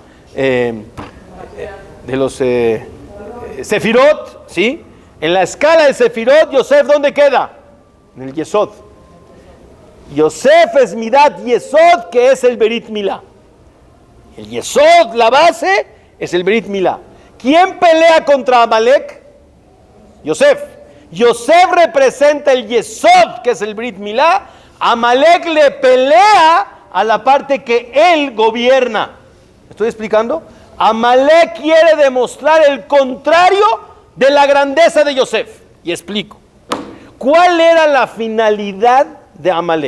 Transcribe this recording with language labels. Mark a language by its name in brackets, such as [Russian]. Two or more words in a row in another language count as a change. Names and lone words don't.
[Spanish] De los Sefirot, ¿sí? En la escala de Sefirot, Yosef, ¿dónde queda? En el Yesod. Yosef es [Hebrew] מדת יסוד, [Spanish] que es el [Hebrew] ברית מילה. [Spanish] El Yesod, la base, es el [Hebrew] ברית מילה. [Spanish] ¿Quién pelea contra Amalek? Yosef. Yosef representa el Yesod, que es el [Hebrew] ברית מילה. [Spanish] Amalek le pelea a la parte que él gobierna. ¿Me estoy explicando? Amalek quiere demostrar el contrario de la grandeza de Yosef. Y explico. ¿Cuál era la finalidad de Amalek?